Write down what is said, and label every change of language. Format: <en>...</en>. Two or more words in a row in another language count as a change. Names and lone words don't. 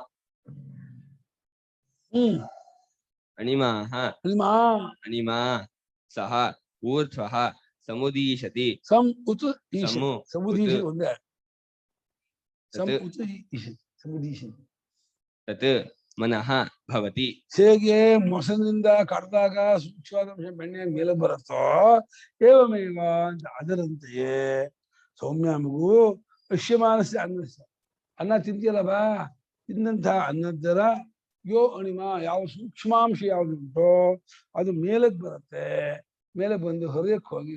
<sa>अणिमाः अणिमा सः ऊर्ध्वः समुदीशति तत् मनः भवति</sa> <kn>ಹೇಗೆ ಮೊಸನಿಂದ ಕಡ್ದಾಗ ಸೂಕ್ಷ್ಮವಾದ ಬೆಣ್ಣೆ ಮೇಲೆ ಬರುತ್ತೋ ಏವಮೇವ ಅಂತ ಅದರಂತೆಯೇ ಸೌಮ್ಯ ಮಗು</kn> <sa>ಅಶ್ಯಮಾನಸ್ಯ ಅನ್ನಸ್ಯ</sa> <kn>ಅನ್ನ ತಿಂತಿಯಲ್ಲವಾ ತಿಂದಂತಹ ಅನ್ನದ್ದರ</kn> <sa>ಯೋ ಅಣಿಮ</sa> <kn>ಯಾವ ಸೂಕ್ಷ್ಮಾಂಶ ಯಾವುದುಂಟೋ ಅದು ಮೇಲಕ್ಕೆ ಬರುತ್ತೆ ಮೇಲೆ ಬಂದು ಹೃದಯಕ್ಕೆ ಹೋಗಿ</kn>